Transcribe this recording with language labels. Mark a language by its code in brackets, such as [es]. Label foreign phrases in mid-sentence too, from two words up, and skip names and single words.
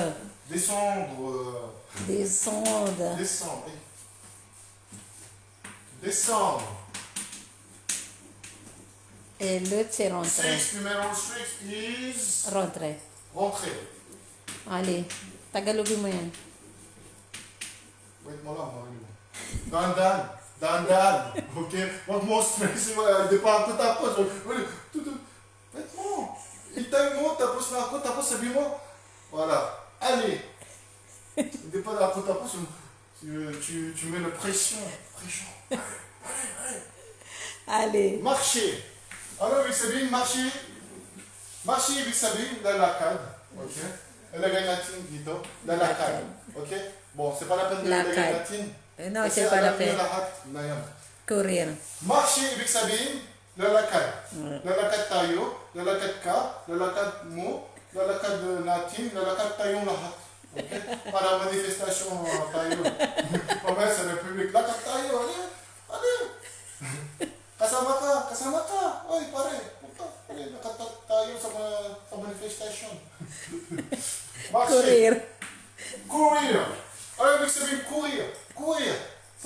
[fr] Descendre. Descendre. Descendre. Descendre. Et l'autre, c'est rentrer. Six, numéro 6 is Rentrer. rentrer. Allez. [tl] Tagalogin mo yan. Wait mo lang, Mario. Dandan. Dandan. Okay? Wag mo stress. Hindi pa ako tapos. Wait mo. Itay mo, tapos na ako, tapos sabi mo, [fr] voilà. Allez. [tl] Hindi pa ako tapos. [fr] Tu mets la pression. Pression. Allez. Marcher. Alors, [tl] ibig sabihin, [fr] marcher. Marcher, [tl] ibig sabihin, lalakad. Okay? Ilagay natin dito, lalakad. [fr] Okay? Bon, c'est pas la peine de [tl] Lakad. ilagay natin. No, Kasi [fr] c'est pas la [tl] alam niyo [fr] peine. [tl] lahat na yan. [fr] Courir. Marcher, [tl] ibig sabihin, lalakad. Lalakad tayo, lalakad ka, lalakad mo, lalakad natin, lalakad tayong lahat. Okay? Para manifestasyon tayo. Mamaya sa Republic, lakad tayo. Ano? Ano? Kasama ka. Oy, pare. Punta. Lakad tayo sa manifestation. Marcher. [fr] Courir. Courir. [tl] Ano ibig sabihin courir? Courir.